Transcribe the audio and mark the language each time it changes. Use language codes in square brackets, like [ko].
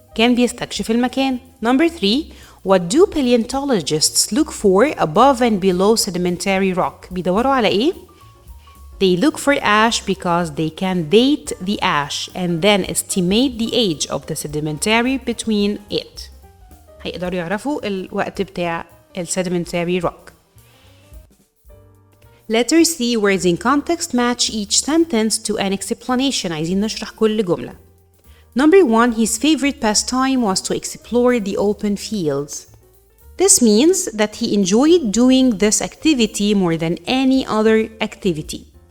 [ar] كان بيستكشف المكان. [en] Number 3. What do paleontologists look for above and below sedimentary rock? [ar] بيدوروا على إيه؟ [en] They look for ash because they can date the ash and then estimate the age of the sedimentary between it. [ar] هيقدروا يعرفوا الوقت بتاع sedimentary rock. [en] Letter C. Words in context match each sentence to an explanation. [ar] عايزين نشرح كل جملة. [en] Number 1, his favorite pastime was to explore the open fields. This means that he enjoyed doing this activity more than any other activity.